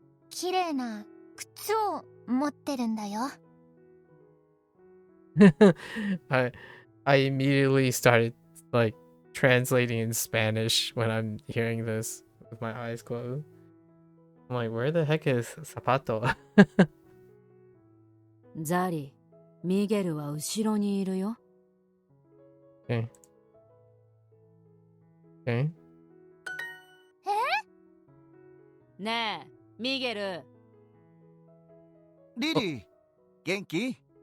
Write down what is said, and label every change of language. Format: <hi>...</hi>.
<ja>綺麗な靴を持ってるんだよ。</ja> <en>I immediately started like translating in Spanish when I'm hearing this with my eyes closed. I'm like, where the heck is zapato?</en> <ja>ザリ、ミゲルは後ろにいるよ。</ja> <en>Okay. Okay.</en> <ja>ねえミゲル。リリー元気？</ja>